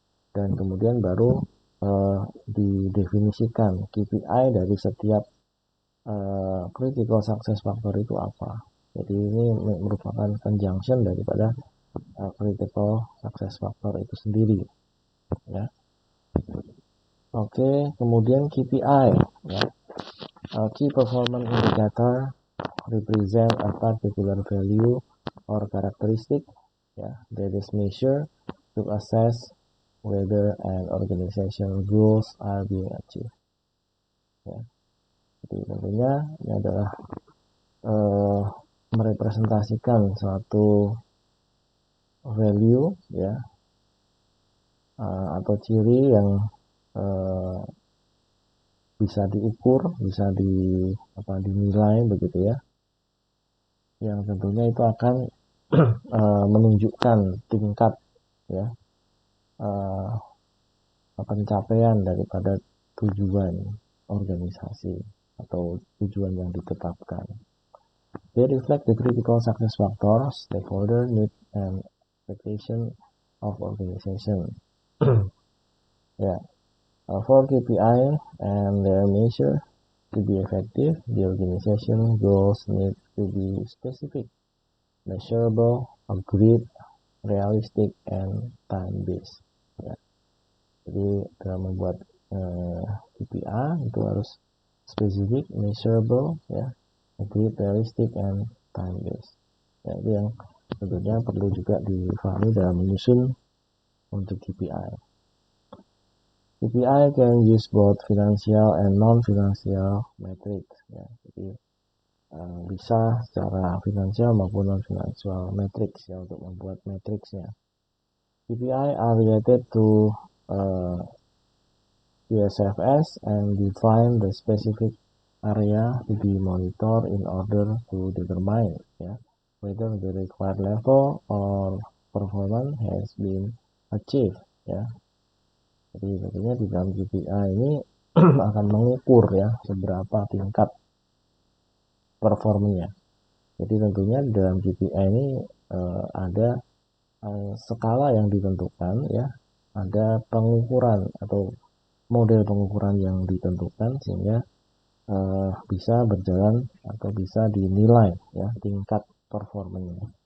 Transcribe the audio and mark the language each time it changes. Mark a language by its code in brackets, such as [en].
[id] Dan kemudian baru didefinisikan KPI dari setiap critical success factor itu apa. Jadi ini merupakan conjunction daripada critical success factor itu sendiri ya. Oke, kemudian KPI ya. [en] Key performance indicator represent a particular value or characteristic ya, that is measured to assess whether an organization goals are being achieved ya. [id] Jadi tentunya ini adalah merepresentasikan suatu value ya atau ciri yang bisa diukur, bisa dinilai begitu ya, yang tentunya itu akan menunjukkan tingkat ya pencapaian daripada tujuan organisasi atau tujuan yang ditetapkan. [en] They reflect the critical success factors stakeholder need and expectation of organization. Yeah, for KPI and their measure to be effective, the organization goals need to be specific, measurable, agreed, realistic, and time-based. [id] Ya. Jadi dalam membuat KPI itu harus spesifik, measurable, ya, [en] agreed, realistic, and time-based. [id] Ya, itu yang tentunya perlu juga difahami dalam menyusun untuk KPI. [en] KPI can use both financial and non-financial metrics. [id] Ya, jadi bisa secara finansial maupun non-financial metrics ya untuk membuat matriksnya. [en] KPI are related to USFS and define the specific area to be monitored in order to determine whether the required level or performance has been achieved. [id] Ya. Jadi tentunya di dalam KPI ini akan mengukur ya seberapa tingkat performanya. Jadi tentunya di dalam KPI ini ada skala yang ditentukan ya, ada pengukuran atau model pengukuran yang ditentukan sehingga bisa berjalan atau bisa dinilai ya tingkat performanya.